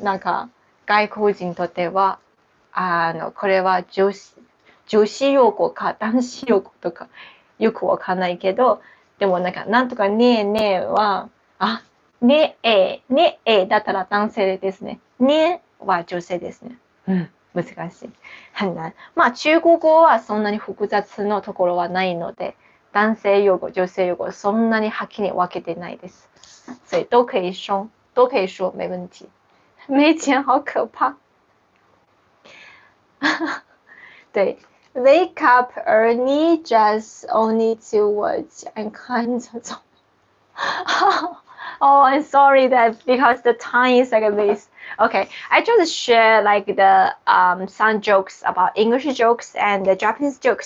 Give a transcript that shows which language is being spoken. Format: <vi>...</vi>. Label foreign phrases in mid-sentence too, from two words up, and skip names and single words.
<ja>なんか外国人にとってはこれは女子用語か男子用語とかよくわかんないけどでもなんとかねえねえはねえだったら男性ですね。ねは女性ですね。難しい。</ja> <zh>很難。</zh> <ja>中国語はそんなに複雑のところはないので、男性用語、女性用語そんなにはっきり分けてないです。</ja> <zh>所以都可以说，没问题。没钱好可怕。</zh> <en>对 ，wake up early, just only 2 words and</en> <zh>看这种。</zh> <en>Oh, I'm sorry that because the time is like this. Okay, I just share like the some jokes about English jokes and the Japanese jokes.</en>